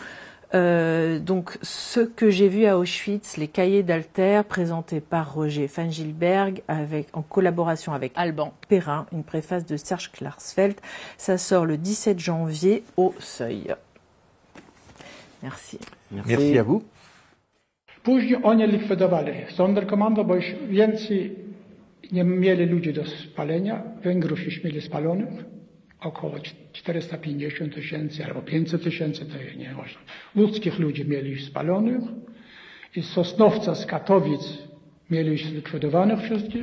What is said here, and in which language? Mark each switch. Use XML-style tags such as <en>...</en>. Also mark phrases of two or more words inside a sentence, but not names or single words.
<fr>Donc, ce que j'ai vu à Auschwitz, les cahiers d'Alter présentés par Roger Van Gilberg en collaboration avec Alban Perrin, une préface de Serge Klarsfeld. Ça sort le 17 janvier au Seuil. Merci. Merci à vous.</fr> <pl>Później oni likwidowali Sonderkommando, bo już więcej nie mieli ludzi do spalenia. Węgrów już mieli spalonych. Około 450 000 albo 500 000, to nie ważne. Łódzkich ludzi mieli już spalonych. I z Sosnowca, z Katowic mieli już zlikwidowanych wszystkich.</pl>